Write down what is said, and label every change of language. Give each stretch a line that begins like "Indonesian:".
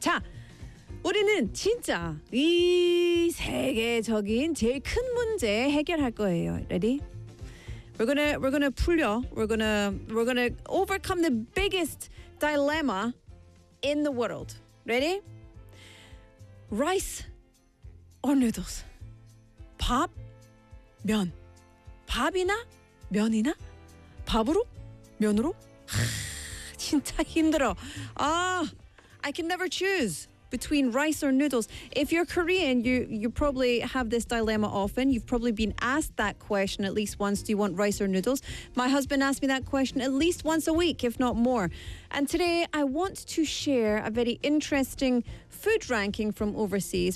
Korean: 자, 우리는 진짜 이 세계적인 제일 큰 문제 해결할 거예요.
English: Ready? We're gonna
Korean: 풀려.
English: We're gonna overcome the biggest dilemma in the world. Ready? Rice or noodles?
Korean: 밥? 면? 밥이나 면이나 밥으로 면으로 하, 진짜 힘들어.
English: I can never choose between rice or noodles. If you're Korean, you probably have this dilemma often. You've probably been asked that question at least once. Do you want rice or noodles? My husband asked me that question at least once a week, if not more. And today I want to share a very interesting food ranking from overseas.